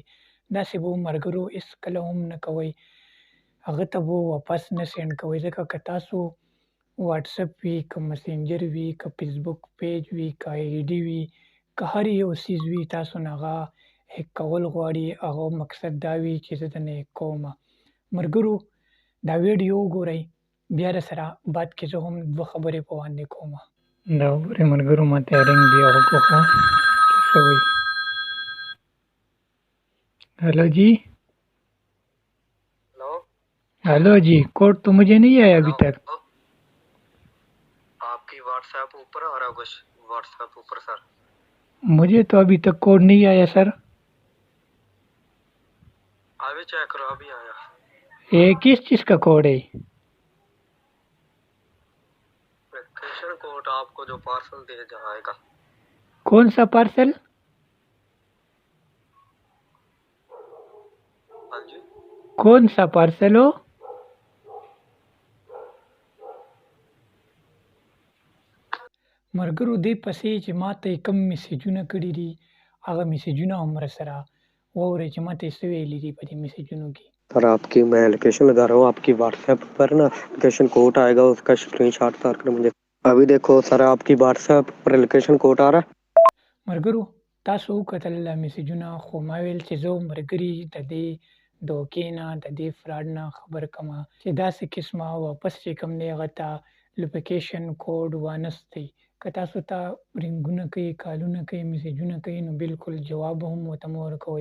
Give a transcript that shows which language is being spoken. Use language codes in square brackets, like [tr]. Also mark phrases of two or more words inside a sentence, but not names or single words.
[ps] داسې به ملګرو هېڅکله هم نه کوئ، هغه ته به واپس نه سینډ کوئ، ځکه که تاسو واتساپ وي که مسنجر وي که فیسبوک پیج وي که آی ډي وي که هر یو څیز وي تاسو نه هغه هیک کول غواړي، هغه مقصد دا وي چې زه درنه هیک کومه. ملګرو دا ویډیو وګورئ بیا راسره بعد کې زه هم دوه خبرې په باندې کومه. دا وګورئ ملګرو ما ته رنګ بیا وکړه چې څه وایي. [ur] ہیلو جی. ہیلو جی، کوڈ تو مجھے نہیں آیا ابھی تک. آپ کی واٹس ایپ اوپر آ رہا ہوگا، واٹس ایپ اوپر سر. مجھے تو ابھی تک کوڈ نہیں آیا سر. ابھی چیک کرو، ابھی آیا. یہ کس چیز کا کوڈ ہے? [en] location code [ur] آپ کو جو پارسل دے جائے گا. کون سا پارسل? ہاں جی, کون سا پارسل ہو? [ps] ملګرو دې پسې چې ما ته یې کوم میسجونه کړي دي هغه میسجونه هم راسره واورئ چې ما ته یې څه ویلي دي په دې میسجونو کې. [ur] سر آپ کی میں لوکیشن لگا رہا ہوں، آپ کی واٹس ایپ پر نا [en] location code [ur] آئے گا، اس کا اسکرین شاٹ اتار کر مجھے ابھی دیکھو. سر آپ کی واٹس ایپ پر [en] location code [ur] آ رہا ہے. [ps] ملګرو تاسو وکتل میسجونه، خو ما ویل چې زه ملګري د دې دوکې نه د دې فراډ نه خبر کړمه چې داسې قسمه واپس چې کوم دی هغه ته [en] location code [ps] وانستئ. که تاسو ته رنګونه کوي، کالونه کوي، میسجونه کوي نو بالکل جواب هم ورته مه ورکوئ.